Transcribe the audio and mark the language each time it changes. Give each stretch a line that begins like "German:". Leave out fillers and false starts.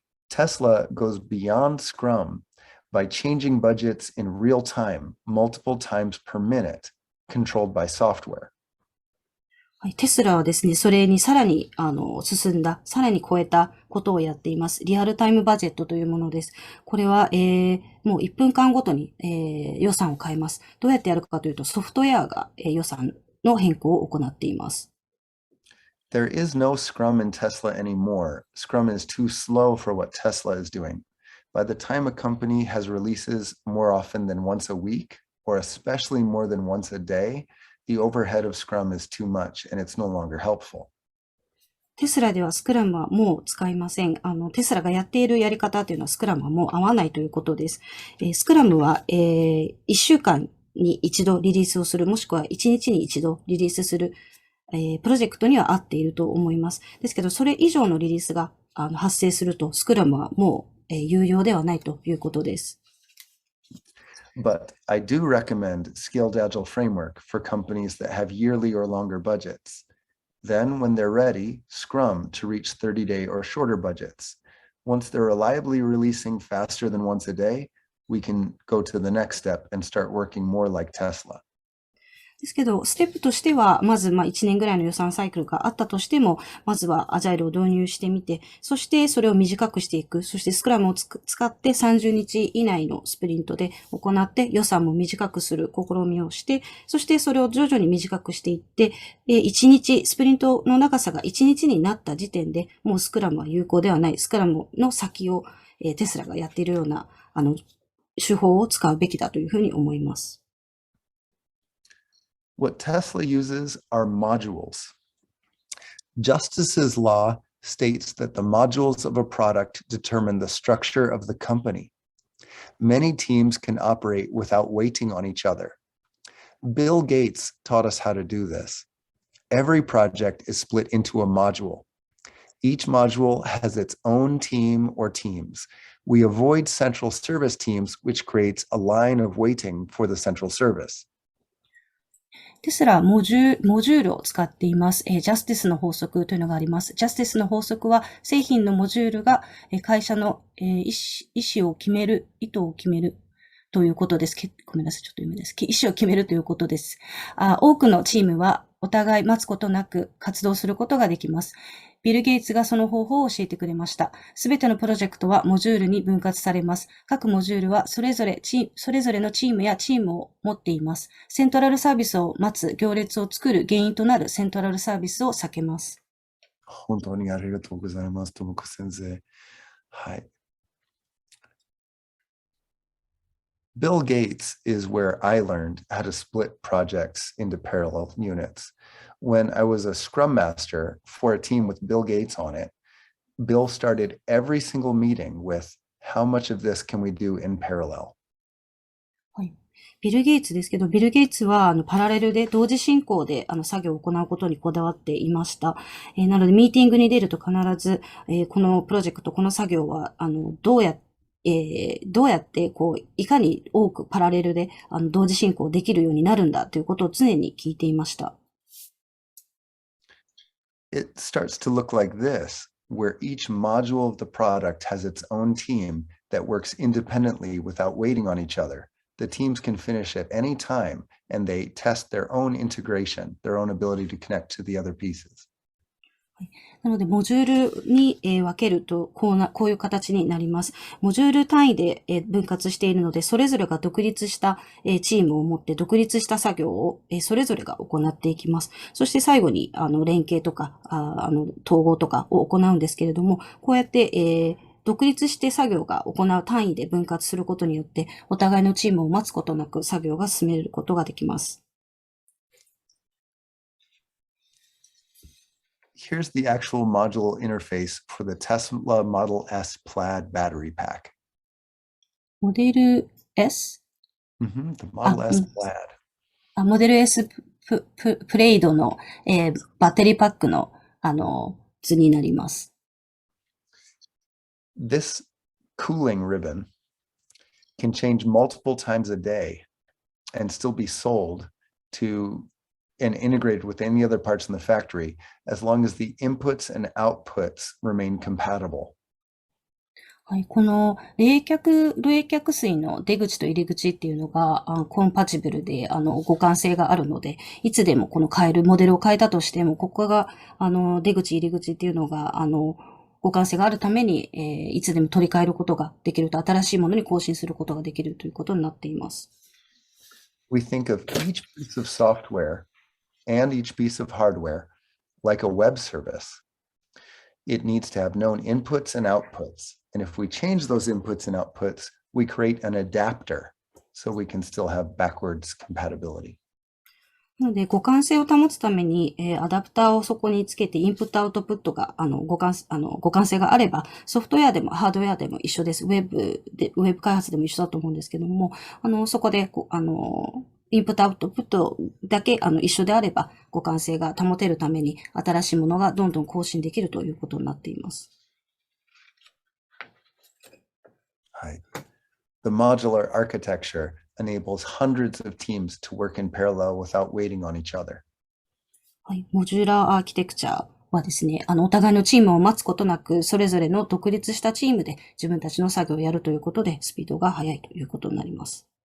English: Tesla goes beyond Scrum by changing budgets in real time, multiple times per minute, controlled by software.
Japanese: はい、テスラはですね、それにさらに、進んだ、さらに超えたことをやっています。リアルタイムバジェットというものです。これは、もう1分間ごとに、予算を変えます。どうやってやるかというと、ソフトウェアが、予算の変更を行っています。
English: There is no Scrum in Tesla anymore. Scrum is too slow for what Tesla is doing. By the time a company has releases more often than once a week, or especially more than once a day, the overhead of Scrum is too much and it's no longer helpful.
Japanese: テスラではスクラムはもう使いません。テスラがやっているやり方というのはスクラムはもう合わないということです。スクラムは、1週間に一度リリースをする、もしくは1日に一度リリースする、プロジェクトには合っていると思います。ですけど、それ以上のリリースが発生すると、スクラムはもう、有用ではないということです。
English: But I do recommend Scaled Agile Framework for companies that have yearly or longer budgets. Then, when they're ready, Scrum to reach 30-day or shorter budgets. Once they're reliably releasing faster than once a day, we can go to the next step and start working more like Tesla.
Japanese: ですけど、ステップとしては、まず1年ぐらいの予算サイクルがあったとしても、まずはアジャイルを導入してみて、そしてそれを短くしていく。そしてスクラムを使って30日以内のスプリントで行って予算も短くする試みをして、そしてそれを徐々に短くしていって、1日、スプリントの長さが1日になった時点で、もうスクラムは有効ではない。スクラムの先をテスラがやっているような、手法を使うべきだというふうに思います。
English: What Tesla uses are modules. Justice's law states that the modules of a product determine the structure of the company. Many teams can operate without waiting on each other. Bill Gates taught us how to do this. Every project is split into a module. Each module has its own team or teams. We avoid central service teams, which creates a line of waiting for the central service.
Japanese: テスラはモジュールを使っています。ジャスティスの法則というのがあります。ジャスティスの法則は、製品のモジュールが会社の意思を決める、意図を決めるということです。ごめんなさい、ちょっと読めです。意思を決めるということです。多くのチームはお互い待つことなく活動することができます。ビル・ゲイツがその方法を教えてくれました。すべてのプロジェクトはモジュールに分割されます。各モジュールはそれぞれのチームやチームを持っています。セントラルサービスを待つ行列を作る原因となるセントラルサービスを避けます。本当にありがとうございます、ともこ先生。はい。
English: Bill Gates is where I learned how to split projects into parallel units. When I was a Scrum Master for a team with Bill Gates on it, Bill started every single meeting with, how much of this can we do in parallel?
Japanese: はい。ビル・ゲイツですけど、ビル・ゲイツはパラレルで同時進行で作業を行うことにこだわっていました。なので、ミーティングに出ると必ず、このプロジェクト、この作業はどうやっていかに多くパラレルで同時進行できるようになるんだということを常に聞いていました。
English: It starts to look like this, where each module of the product has its own team that works independently without waiting on each other. The teams can finish at any time, and they test their own integration, their own ability to connect to the other pieces.
Japanese: なので、モジュールに分けると、こういう形になります。モジュール単位で分割しているので、それぞれが独立したチームを持って、独立した作業をそれぞれが行っていきます。そして最後に、連携とか、統合とかを行うんですけれども、こうやって、独立して作業が行う単位で分割することによって、お互いのチームを待つことなく作業が進めることができます。
English: Here's the actual module interface for the Tesla Model S Plaid battery pack.
Japanese: モデル S?
English: The Model S Plaid.
Japanese: モデル S プレイドの、バッテリーパックの、図になります。
English: This cooling ribbon can change multiple times a day and still be sold to and integrated with any other parts in the factory, as long as the inputs and outputs remain compatible.
Japanese: はい、この冷却水の出口と入り口っていうのがコンパチブルで互換性があるので、いつでもこのモデルを変えたとしても、ここが出口入り口っていうのが互換性があるために、いつでも取り替えることができると、新しいものに更新することができるということになっています。
English: We think of each piece of software and each piece of hardware like a web service. It needs to have known inputs and outputs. And if we change those inputs and outputs, we create an adapter so we can still have backwards compatibility.
Japanese: なので、互換性を保つために、アダプターをそこにつけて、インプットアウトプットが、互換性があれば、ソフトウェアでもハードウェアでも一緒です。ウェブ開発でも一緒だと思うんですけども、そこで、インプットアウトプットだけ、一緒であれば、互換性が保てるために、新しいものがどんどん更新できるということになっています。はい。
English: The modular architecture enables hundreds of teams to work in parallel without waiting on each other.
Japanese: はい。モジュラーアーキテクチャはですね、お互いのチームを待つことなく、それぞれの独立したチームで自分たちの作業をやるということで、スピードが速いということになります。